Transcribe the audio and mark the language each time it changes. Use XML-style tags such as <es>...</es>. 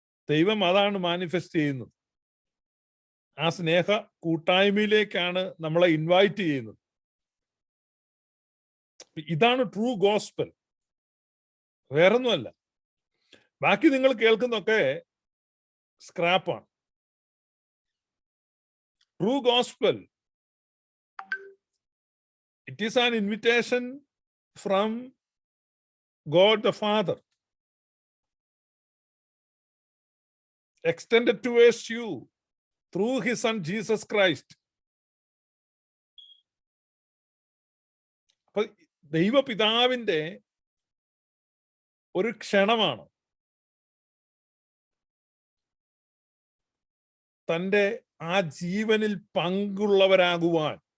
<ml>ദൈവം അതാണ് മാനിഫെസ്റ്റ് ചെയ്യുന്നത്. ആ സ്നേഹ കൂട്ടായ്മയിലേക്കാണ് നമ്മളെ ഇൻവൈറ്റ് ചെയ്യുന്നത്. ഇതാണ് ട്രൂ ഗോസ്പൽ, വേറൊന്നുമല്ല. ബാക്കി നിങ്ങൾ കേൾക്കുന്നൊക്കെ സ്ക്രാപ്പാണ്.</ml> <en>True gospel, it is an invitation from God the Father extended towards you through his son Jesus Christ.</en> <ml>അപ്പൊ ദൈവപിതാവിന്റെ ഒരു ക്ഷണമാണ് തൻ്റെ ആ ജീവനിൽ പങ്കുള്ളവരാകുവാൻ.</ml>